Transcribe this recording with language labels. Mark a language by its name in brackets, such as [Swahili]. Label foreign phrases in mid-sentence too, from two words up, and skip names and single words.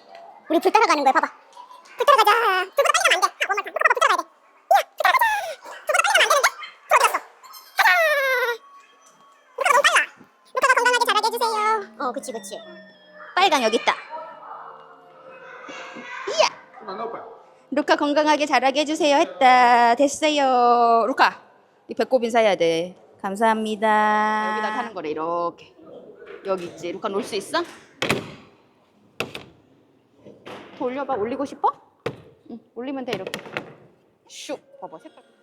[Korean] 우리 불 따라가는 거야. 봐봐. 불 따라가자. 불보다 빨리 가면 안 돼. 원만 불 따라가야 돼. 야, 불 따라가자. 불보다 빨리 가면 안 되는데? 풀어졌어. 가자. 루카가 너무 빨라. 루카가 건강하게 자라게 해주세요. 그치. 빨강 여기 있다. 이야. [Dutch] Kom maar, lopen. [Korean] 루카 건강하게 자라게 해주세요 했다. 됐어요. 루카 이 배꼽 인사해야 돼. 감사합니다. 여기다 하는 거래 이렇게. 여기 있지. 루카 놀 수 있어? 더 올려봐. 올리고 싶어? 응, 올리면 돼 이렇게. 슉. 봐봐 색깔.